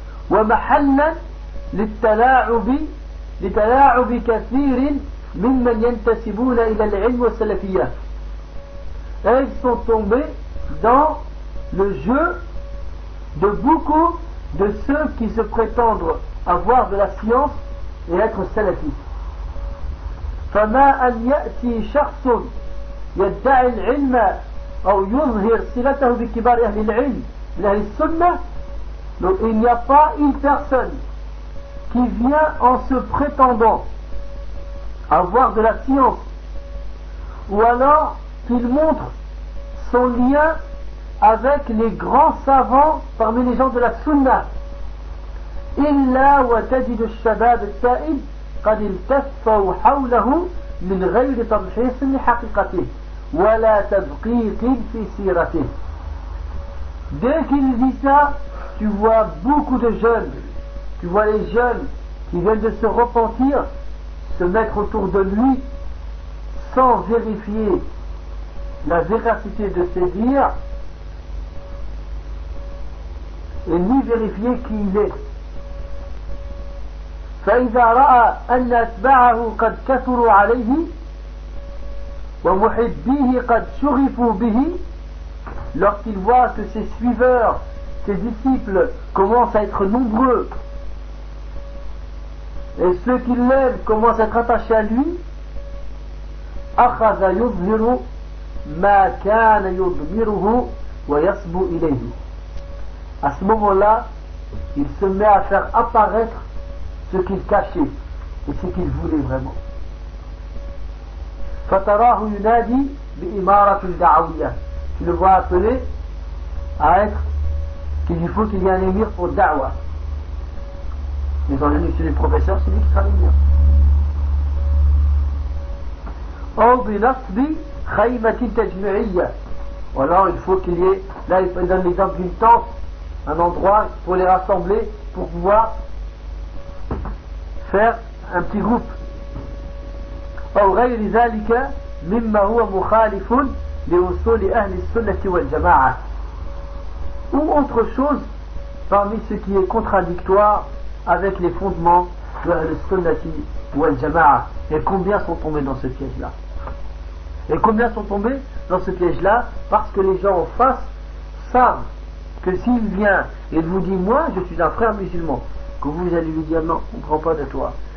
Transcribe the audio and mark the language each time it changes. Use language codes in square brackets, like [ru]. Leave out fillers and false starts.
[ar] وَمَحَلًّا لِلتَّلَاعُبِ كَثِيرٍ مِمَّنْ يَنْتَسِبُونَ إِلَى الْعِلْمُ وَالسَّلَفِيَّةِ. [fr] Ils sont tombés dans le jeu de beaucoup de ceux qui se prétendent avoir de la science et être salafis. [ar] فَمَا أَنْ يَأْتِي شَخْصٌ يَدَّعِ الْعِلْمَ أو يظهر صلته بكبار أهل العلم من أهل السنة. [fr] Donc il n'y a pas une personne qui vient en se prétendant avoir de la science, ou alors qu'il montre son lien avec les grands savants parmi les gens de la sunna. [ar] إلا وتجد الشباب التائب قد التفوا حوله من غير تمحيص لحقيقته ولا تدقيق في سيرته. [fr] Dès qu'il dit ça, tu vois beaucoup de jeunes, tu vois les jeunes qui viennent de se repentir se mettre autour de lui sans vérifier la véracité de ses dires et ni vérifier qui il est. [ar] فإذا رأى أن أتباعه قد كثروا عليه ومحبيه قد شغفوا به. [fr] Lorsqu'il voit que ses suiveurs, ses disciples commencent à être nombreux et ceux qui l'aiment commencent à être attachés à lui, [ar] أخذ يظهر ما كان يضمره ويصبو إليه. [fr] À ce moment-là, il se met à faire apparaître ce qu'il cachait et ce qu'il voulait vraiment. [ar] فَتَرَاهُ يُنَادِي بِإِمَارَةِ الدَّعْوِيَةِ. [fr] Tu le vois appeler à être qu'il lui faut qu'il y ait un émir pour da'wa. Mais en l'unité du professeur, c'est lui qui sera l'émir. [ar] أَوْ بِنَصْبِ خَيْمَةِ التَّجْمِعِيَةِ. [fr] Ou alors, il faut qu'il y ait, là il donne l'exemple d'une tente, un endroit pour les rassembler, pour pouvoir faire un petit groupe. [ar] أو غير ذلك مما هو مخالف لأصول أهل السنة والجماعة. [fr] Ou autre chose parmi ce qui est contradictoire avec les fondements de la Sunna wal Jama'a. Et combien sont tombés dans ce piège-là? Et combien sont tombés dans ce piège-là? Parce que les gens en face savent que s'il vient et vous dit moi je suis un frère musulman, que vous allez lui dire non, on ne prend pas de toi.